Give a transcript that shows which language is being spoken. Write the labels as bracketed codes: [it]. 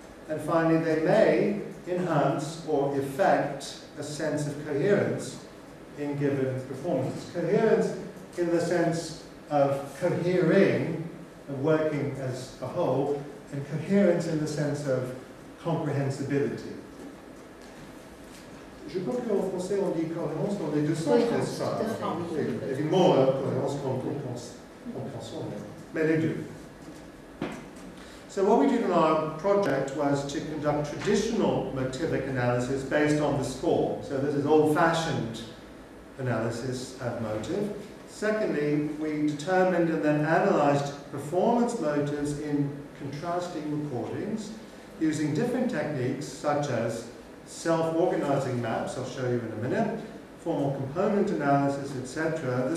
[en] And finally, they may enhance or affect a sense of coherence in given performances. Coherence in the sense of cohering, of working as a whole, and coherence in the sense of comprehensibility. [fr] Je crois qu'en français on dit cohérence dans les deux sens, n'est-ce pas? Évidemment, cohérence compréhension, mais les deux. [en] So what we did in our project was to conduct traditional motivic analysis based on the score. So this is old-fashioned analysis of motive. Secondly, we determined and then analyzed performance motives in contrasting recordings using different techniques such as self-organizing maps, I'll show you in a minute, formal component analysis, etc.